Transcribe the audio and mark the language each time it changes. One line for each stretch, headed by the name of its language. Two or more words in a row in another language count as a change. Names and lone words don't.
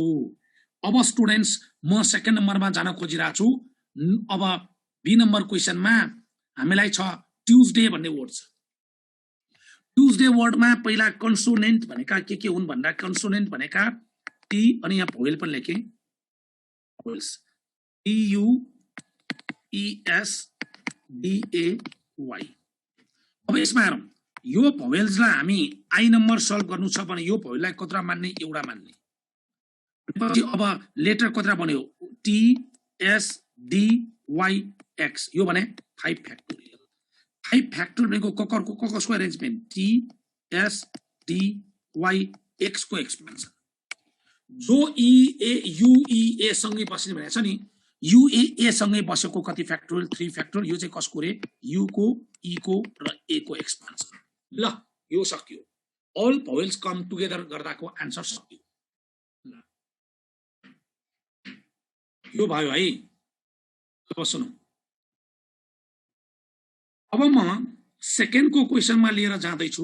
Nepali: अब स्टुडेन्ट्स म सेकेन्ड नम्बरमा जान खोजिरहेको छु। अब
English: B number
Nepali: क्वेशनमा हामीलाई छ ट्युजडे भन्ने वर्ड छ। ट्युजडे वर्डमा पहिला कन्सोनेन्ट भनेका के हुन् भन्दा कन्सोनेन्ट भनेका टी अनि यहाँ भवेल पनि लेखे, भवेल्स t u e s d a y। अब यसमा हेरौँ, यो भवेल्सलाई हामी
English: i number
Nepali: सल्भ गर्नु छ भने यो भवेललाई कत्रा मान्ने, एउटा मान्ने। पछि अब लेटर कत्रा बन्यो, t s d y x, यो भने 5 फ्याक्टोरियल। 5 फ्याक्टोरियल भनेको ककरको ककसको अरेन्जमेन्ट, t s d y x को एक्सपेन्सन। जो e a u e a सँगै बस्ने भनेको छ नि, u a a सँगै बसेको कति फ्याक्टोरियल, 3 फ्याक्टोरियल। यो चाहिँ कसको रे, u को, e को र a को एक्सपेन्सन। ल यो सक्यो,
English: all vowels come together
Nepali: गर्दाको आन्सर सक्यो। यो भयो है। अब सुनौ, अब म सेकेन्ड को क्वेशनमा लिएर जाँदैछु।